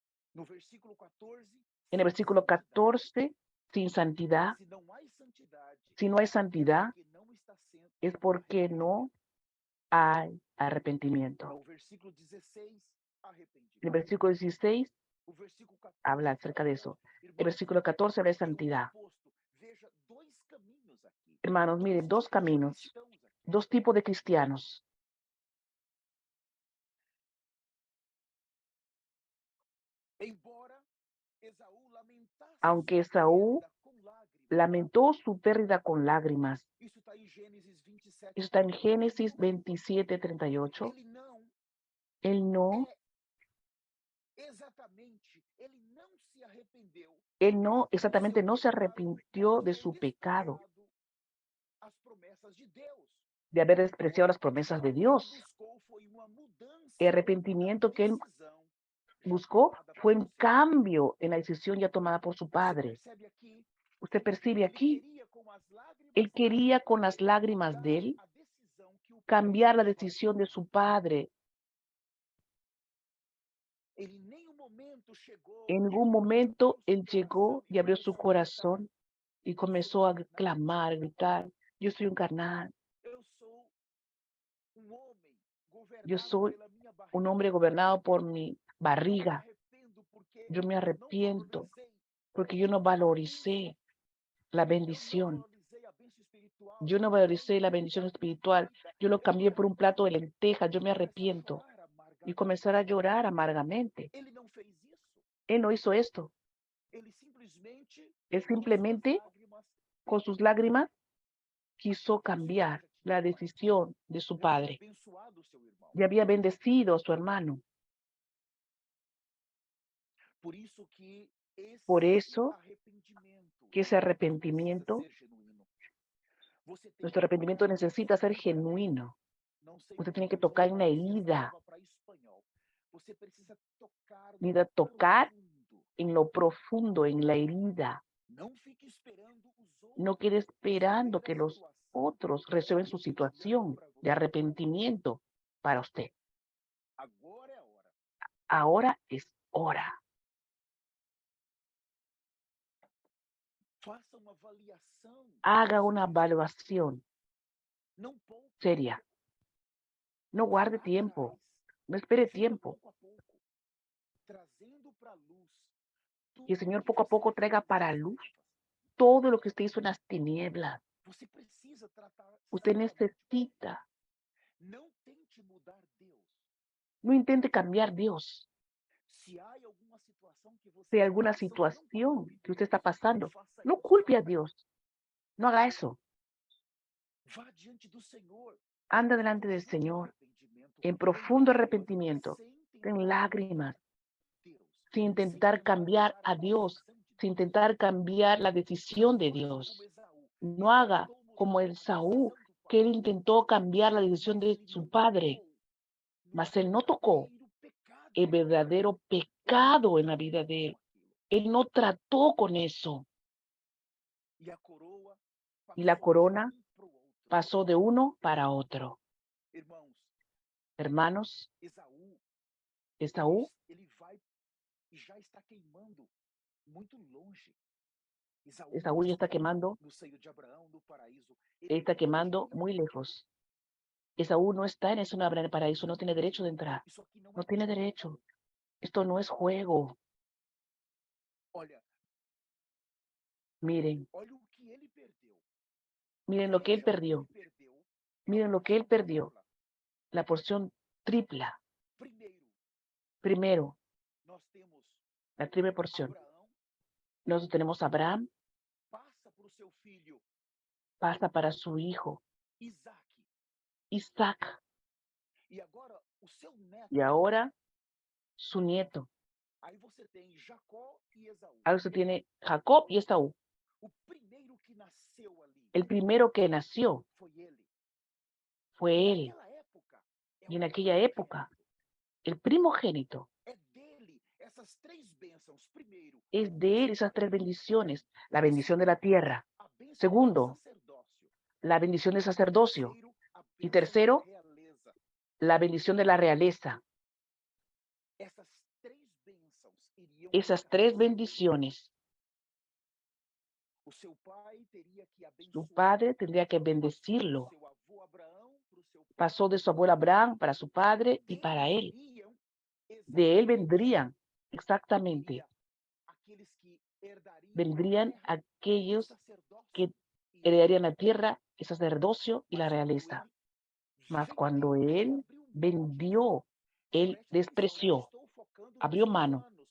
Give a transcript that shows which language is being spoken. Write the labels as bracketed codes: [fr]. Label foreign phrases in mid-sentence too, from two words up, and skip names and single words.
[es] En el versículo 14, sin santidad, si no hay santidad, es porque no hay arrepentimiento. [pt] No versículo 16, [es] El versículo 16 [pt] O versículo 14 [es] habla acerca de eso. El [pt] Irmãos, [es] versículo 14 habla de [pt] é o [es] santidad. [pt] oposto. Veja dois caminhos aqui. [es] Hermanos, miren, dos tipos de caminos, [pt] cristãos aqui. [es] dos tipos de cristianos. [pt] Embora Esaú lamentasse [es] Aunque [pt] sua Esaú perda com lágrimas. [es] lamentó su pérdida con lágrimas. [pt] Isso está em Gênesis 27. [es] Eso está en Génesis 27, 38. [pt] Ele não [es] Él no, [pt] exatamente, ele não se arrependeu [es] él no, [pt] do [es] exactamente [pt] seu [es] no se [pt] pecado [es] arrepintió [pt] por [es] de [pt] ter [es] su pecado, [pt] desprezado as promessas de Deus. [es] de haber despreciado las promesas de [pt] O que ele [es] Dios. [pt] buscou foi uma mudança [es] El [pt] na [es] arrepentimiento que él [pt] decisão já [es] buscó [pt] tomada [es] fue [pt] pelo [es] un [pt] seu pai. [es] cambio en la decisión ya tomada por su [pt] Você [es] padre. [pt] percebe aqui? [es] Usted percibe [pt] Ele [es] aquí, [pt] queria com as lágrimas [es] él quería con las [pt] dele [es] lágrimas [pt] mudar [es] de él [pt] a decisão que o pai [es] cambiar la [pt] tomava. [es] decisión de su padre. [pt] Ele em nenhum momento chegou [es] En [pt] e [es] ningún [pt] abriu [es] momento [pt] seu [es] él [pt] coração [es] llegó [pt] e [es] y abrió su [pt] começou a gritar. [es] corazón y comenzó a clamar, a gritar, yo soy un carnal, [pt] Eu sou homem [es] yo [pt] governado [es] soy [pt] pela minha barriga. [es] un hombre gobernado por mi [pt] Eu me [es] barriga, [pt] arrependo porque [es] yo me [pt] eu não [es] arrepiento [pt] valorizei [es] porque yo no valoricé la [pt] eu não [es] bendición, [pt] valorizei a bênção espiritual. [es] yo no valoricé la bendición espiritual, yo lo cambié por un plato de lentejas, yo me arrepiento y comenzar a llorar amargamente. [pt] Ele não fez isso. [es] Él no hizo esto, [pt] Ele simplesmente, [es] él [pt] com suas [es] simplemente [pt] lágrimas, [es] con sus lágrimas quiso cambiar la decisión de su [pt] já tinha [es] padre. [pt] abençoado o seu irmão. [es] Ya había bendecido a su hermano. [pt] Por isso que [es] Por [pt] esse [es] eso [pt] arrependimento [es] que ese [pt] precisa [es] arrepentimiento, [pt] ser genuíno. Você tem [es] nuestro [pt] que [es] arrepentimiento [pt] tocar [es] necesita ser genuino. [pt] Não sei, [es] Usted tiene que [pt] irmãos, [es] tocar en la [pt] se essa [es] herida, [pt] leva para espanhol. Você precisa tocar no [es] necesita tocar [pt] profundo. [es] en lo profundo, en la herida. [pt] Não fique esperando os outros [es] No quede esperando resolver que [pt] a [es] los [pt] situação [es] otros resuelvan su [pt] de arrependimento [es] situación [pt] para [es] de [pt] você. [es] arrepentimiento para usted. [pt] Agora é a hora. [es] Ahora es hora. [pt] Faça uma avaliação [es] Haga una evaluación [pt] Não poupe, [es] seria. No [pt] vá [es] guarde [pt] lá [es] tiempo. [pt] atrás, [es] No espere [pt] siga [es] tiempo. [pt] pouco a pouco, trazendo para a luz [es] Y el [pt] tudo [es] Señor [pt] que [es] poco a [pt] você [es] poco [pt] viveu [es] traiga [pt] nas [es] para luz [pt] trevas. [es] todo lo que usted hizo en las tinieblas. [pt] Você precisa tratar [es] Usted [pt] santamente. [es] necesita. [pt] Não tente mudar Deus. [es] No intente cambiar Dios. [pt] Se há alguma situação que você [es] Si hay [pt] está [es] alguna [pt] passando, não [es] situación [pt] culpe [es] que usted está [pt] Deus. [es] pasando, [pt] Faça [es] no [pt] isso. [es] culpe a Dios. No haga eso. [pt] Vá diante do Senhor [es] Anda delante del [pt] profundo [es] Señor [pt] arrependimento, [es] en [pt] em [es] profundo [pt] lágrimas, [es] arrepentimiento, [pt] sem [es] en [pt] tentar [es] lágrimas, [pt] Deus, [es] sin [pt] sem [es] intentar [pt] tentar [es] cambiar [pt] mudar [es] a Dios, [pt] decisão de [es] sin [pt] Deus. [es] intentar cambiar la decisión de [pt] Não faça como [es] Dios. [pt] Esaú. [es] No haga [pt] Tentou mudar [es] como [pt] a [es] el Saúl, [pt] decisão do [es] que él [pt] pai, [es] intentó cambiar la decisión [pt] mas [es] de [pt] ele [es] su [pt] não [es] padre, [pt] tocou no [es] mas él no tocó [pt] verdadeiro pecado. [es] el verdadero [pt] Ele [es] pecado [pt] não [es] en la vida de él. [pt] tratou com aquilo. [es] Él no trató con eso. [pt] E a coroa [es] Y la [pt] passou [es] corona [pt] de para o outro. [es] pasó de uno para otro. [pt] Irmãos, [es] Hermanos, [pt] Esaú, [es] Esaú [pt] ele vai e já está queimando muito longe. Esaú não [es] Esaú ya está [pt] está [es] quemando, [pt] no seio de Abraão, no paraíso. Ele [es] está [pt] não tem [es] quemando [pt] direito [es] muy [pt] de entrar. [es] lejos. Esaú no está en ese no habrá en el paraíso, no tiene derecho de entrar. [pt] Isso aqui não [es] No [pt] é [es] tiene [pt] jogo. [es] derecho. Esto no es juego. [pt] Olha, [es] Miren, [pt] olha o que ele perdeu. [es] miren lo que él [pt] Veja o que [es] perdió. [pt] ele perdeu. [es] Miren lo que él perdió. [pt] Dupla. [es] La porción tripla. [pt] Primeiro, [es] Primero, [pt] nós temos [es] la triple porción. [pt] Abraão, [es] Nosotros tenemos a Abraham, [pt] passa para o seu filho [es] pasa para su hijo, [pt] Isaac. [es] Isaac, [pt] E agora o seu neto. [es] y ahora su nieto. [pt] Aí você tem Jacó e Esaú. [es] Ahora usted tiene Jacob y Esaú. [pt] O primeiro que nasceu ali [es] El primero que nació [pt] foi ele. [es] fue [pt] E [es] él. [pt] naquela época, é [es] Y [pt] o [es] en aquella época, [pt] primogênito. [es] el primogénito [pt] É dele essas três bênçãos. Primeiro, [es] es de él esas tres bendiciones. La bendición de [pt] segundo, [es] la tierra. [pt] a bênção do [es] Segundo, [pt] sacerdócio. [es] la bendición del sacerdocio. [pt] Terceiro, a [es] Y [pt] bênção [es] tercero, [pt] da realeza. [es] la bendición de la realeza. [pt] Essas três bênçãos iriam [es] Esas [pt] ficar [es] tres [pt] sobre ele. [es] bendiciones, [pt] O seu pai teria que [es] su [pt] abençoar [es] padre tendría que [pt] para o [es] bendecirlo [pt] seu avô Abraão, para o [es] pasó de su abuelo Abraham para su padre y para él. De él vendrían, exactamente, vendrían aquellos que heredarían la tierra, el sacerdocio y la realeza. Mas cuando él vendió, él despreció, abrió mano.